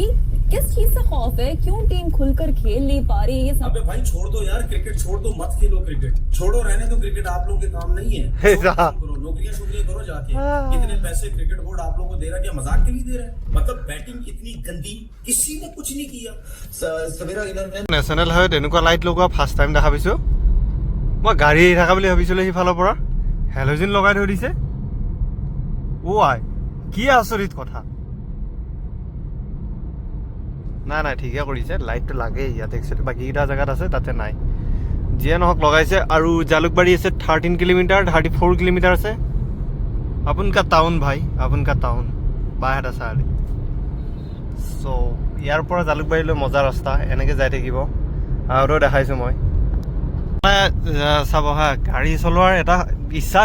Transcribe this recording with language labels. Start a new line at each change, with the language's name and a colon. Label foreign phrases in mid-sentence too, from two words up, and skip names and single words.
Hindi: ये किस चीज से खौफ है क्यों टीम खुलकर खेल नहीं पा रही ये सब अबे भाई छोड़ दो यार क्रिकेट छोड़ दो मत खेलो क्रिकेट छोड़ो रहने दो क्रिकेट आप लोगों के काम नहीं है करो नौकरियां शुक्रिया करो जाके इतने पैसे क्रिकेट बोर्ड आप लोगों को दे रहा है क्या मजाक के लिए दे रहा है मतलब बैटिंग इतनी गंदी किसी ने कुछ नहीं किया सवेरा इन्होंने
Assamese: নেশ্যনেল হাইৱেত এনেকুৱা লাইট লগোৱা ফাৰ্ষ্ট টাইম দেখা পাইছোঁ মই গাড়ী আহি থকা বুলি ভাবিছিলোঁ সেইফালৰ পৰা হেল'জিন লগাই থৈ দিছে আই কি আচৰিত কথা নাই ঠিকে কৰিছে লাইটটো লাগেই ইয়াত একচুৱেলি বাকীকেইটা জেগাত আছে তাতে নাই যিয়ে নহওক লগাইছে আৰু জালুকবাৰী আছে 13 কিলোমিটাৰ 34 কিলোমিটাৰ আছে আপোনকা টাউন ভাই আপোনকা টাউন বাহেত আছে আৰু চ' ইয়াৰ পৰা জালুকবাৰীলৈ মজা ৰাস্তা এনেকৈ যাই থাকিব আৰু দেখাইছোঁ মই চাব হা গাড়ী চলোৱাৰ এটা ইচ্ছা